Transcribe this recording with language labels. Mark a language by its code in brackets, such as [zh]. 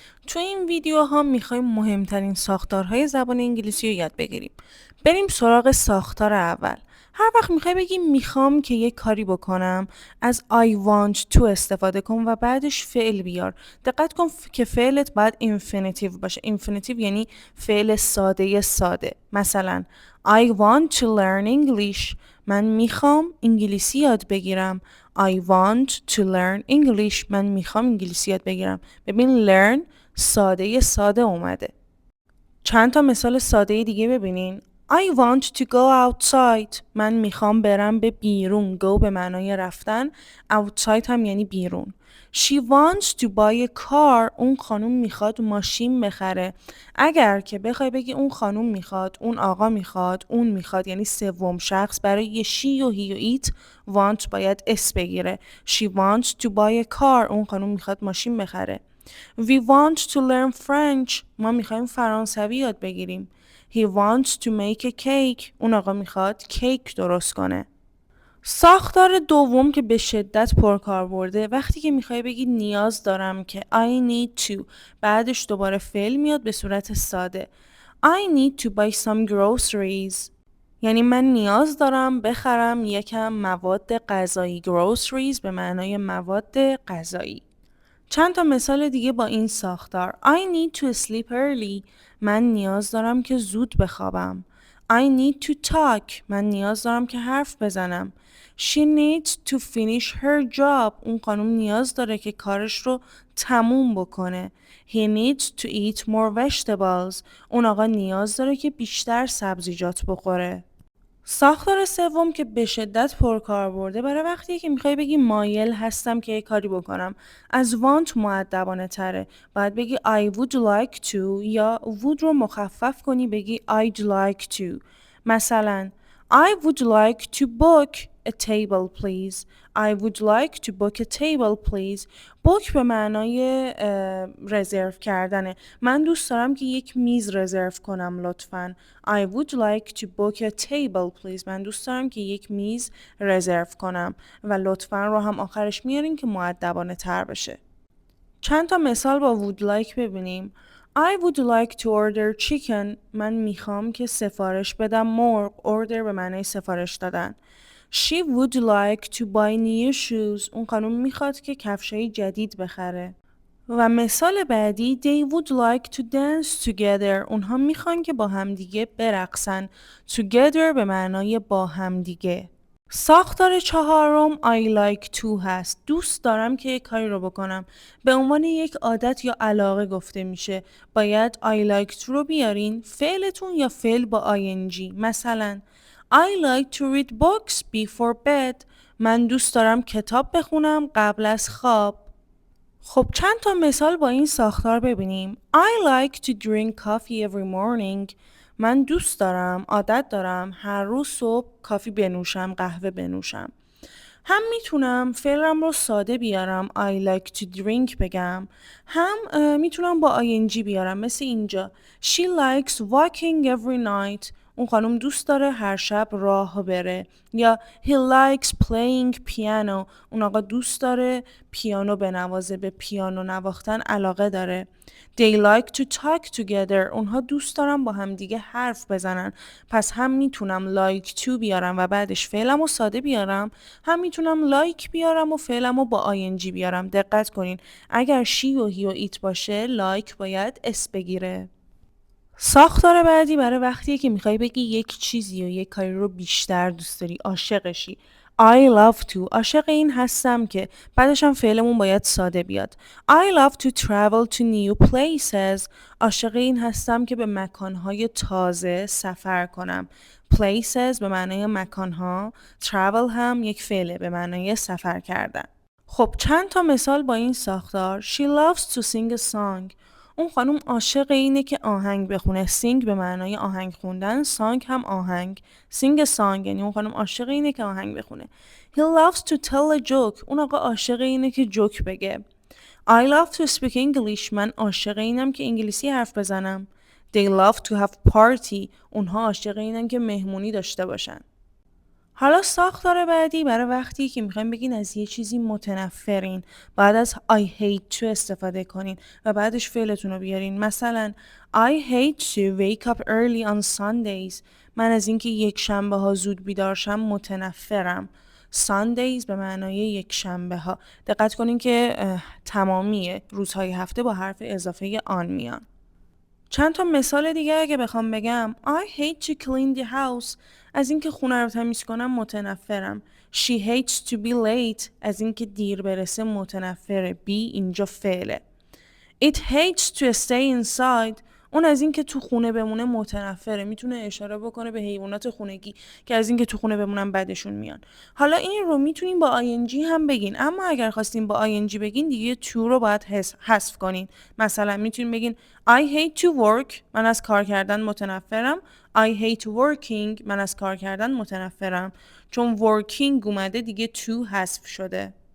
[fa] تو این ویدیوها میخوایم مهمترین ساختارهای زبان انگلیسی رو یاد بگیریم. بریم سراغ ساختار اول. هر وقت میخوای بگی میخوام که یک کاری بکنم، از [en] I want to [fa] استفاده کن و بعدش فعل بیار. دقت کن که فعلت باید infinitive باشه. infinitive یعنی فعل ساده. مثلا [en] I want to learn English. [fa] من میخوام انگلیسی یاد بگیرم. [en] I want to learn English. [fa] من میخوام انگلیسی یاد بگیرم. ببین learn ساده اومده. چند تا مثال ساده دیگه ببینین. [en] I want to go outside. [fa] من میخوام برم به بیرون. go به معنای رفتن. outside هم یعنی بیرون. [en] She wants to buy a car. [fa] اون خانوم میخواد ماشین بخره. اگر که بخوای بگی اون خانوم میخواد، اون آقا میخواد، اون میخواد، یعنی سوم شخص، برای she و he و it want باید اس بگیره. [en] She wants to buy a car. [fa] اون خانوم میخواد ماشین بخره. [en] We want to learn French. [fa] ما میخوایم فرانسوی یاد بگیریم. [en] He wants to make a cake. [fa] اون آقا میخواد کیک درست کنه. ساختار دوم که به شدت پرکاربرده، وقتی که میخوای بگی نیاز دارم که [en] I need to، [fa] بعدش دوباره فعل میاد به صورت ساده. [en] I need to buy some groceries. [fa] یعنی من نیاز دارم بخرم یکم مواد غذایی. groceries به معنای مواد غذایی. چند تا مثال دیگه با این ساختار. [en] I need to sleep early. [fa] من نیاز دارم که زود بخوابم. [en] I need to talk. [fa] من نیاز دارم که حرف بزنم. [en] She needs to finish her job. [fa] اون خانم نیاز داره که کارش رو تموم بکنه. [en] He needs to eat more vegetables. [fa] اون آقا نیاز داره که بیشتر سبزیجات بخوره. ساختار سوم که به شدت پرکاربرده، برای وقتی که میخوای بگی مایل هستم که یه کاری بکنم. از want مؤدبانه تره. باید بگی [en] I would like to [fa] یا would رو مخفف کنی بگی [en] I'd like to. [fa] مثلا [en] I would like to book a table please. I would like to book a table please. [fa] book به معنای رزرو کردنه. من دوست دارم که یک میز رزرو کنم لطفاً. [en] I would like to book a table please. [fa] من دوست دارم که یک میز رزرو کنم و لطفاً رو هم آخرش میارین که مؤدبانه تر بشه. چند تا مثال با [en] would like [fa] ببینیم. [en] I would like to order chicken. [fa] من میخوام که سفارش بدم مرغ. order به معنای سفارش دادن. [en] She would like to buy new shoes. [fa] اون خانم میخواد که کفشای جدید بخره. و مثال بعدی [en] they would like to dance together. [fa] اونها میخوان که با همدیگه برقصن. together به معنای با همدیگه. ساختار چهارم [en] I like to [fa] هست. دوست دارم که یک کاری رو بکنم. به عنوان یک عادت یا علاقه گفته میشه. باید [en] I like to [fa] رو بیارین فعلتون یا فعل با ing. مثلا [en] I like to read books before bed. [fa] من دوست دارم کتاب بخونم قبل از خواب. خب چند تا مثال با این ساختار ببینیم. [en] I like to drink coffee every morning. [fa] من دوست دارم، عادت دارم هر روز صبح کافی بنوشم، قهوه بنوشم. هم میتونم فعلم رو ساده بیارم [en] I like to drink [fa] بگم، هم میتونم با ing بیارم مثل اینجا [en] She likes walking every night. [fa] اون خانم دوست داره هر شب راه بره. یا [en] He likes playing piano. [fa] اون آقا دوست داره پیانو بنوازه، به پیانو نواختن علاقه داره. [en] They like to talk together. [fa] اونها دوست دارن با هم دیگه حرف بزنن. پس هم میتونم [en] like to [fa] بیارم و بعدش فعلم رو ساده بیارم، هم میتونم like بیارم و فعلم رو با ing بیارم. دقت کنین اگر she و he و it باشه like باید اس بگیره. ساختار بعدی برای وقتیه که میخوای بگی یک چیزی و یک کاری رو بیشتر دوست داری، عاشقشی. [en] I love to. [fa] عاشق این هستم که بعدش هم فعلمون باید ساده بیاد. [en] I love to travel to new places. [fa] عاشق این هستم که به مکانهای تازه سفر کنم. Places به معنای مکانها، travel هم یک فعله به معنای سفر کردن. خب چند تا مثال با این ساختار. [en] She loves to sing a song. [fa] اون خانم عاشق اینه که آهنگ بخونه. sing به معنای آهنگ خوندن، song هم آهنگ. [en] sing a song [fa] یعنی اون خانم عاشق اینه که آهنگ بخونه. [en] He loves to tell a joke. [fa] اون آقا عاشق اینه که جوک بگه. [en] I love to speak English. [fa] من عاشق اینم که انگلیسی حرف بزنم. [en] They love to have party. [fa] اونها عاشق اینن که مهمونی داشته باشن. حالا ساختار بعدی برای وقتی که میخوایم بگین از یه چیزی متنفرین، بعد از [en] I hate to [fa] استفاده کنین و بعدش فعلتون رو بیارین. مثلا [en] I hate to wake up early on Sundays. [fa] من از اینکه یک شنبه ها زود بیدار شم متنفرم. Sundays به معنای یک شنبه ها. دقت کنین که تمامی روزهای هفته با حرف اضافه آن میان. چند تا مثال دیگه اگه بخوام بگم [en] I hate to clean the house. [fa] از اینکه خونه رو تمیز کنم متنفرم. [en] She hates to be late. [fa] از اینکه دیر برسه متنفره. be اینجا فعله. [en] It hates to stay inside. [fa] اون از اینکه تو خونه بمونه متنفره. میتونه اشاره بکنه به حیوانات خونگی که از اینکه تو خونه بمونن بدشون میان. حالا این رو میتونین با ing هم بگین، اما اگر خواستین با ing بگین دیگه to رو باید حذف کنین. مثلا میتونین بگین [en] I hate to work. [fa] من از کار کردن متنفرم. [en] I hate working. [fa] من از کار کردن متنفرم. چون working اومده دیگه to حذف شده.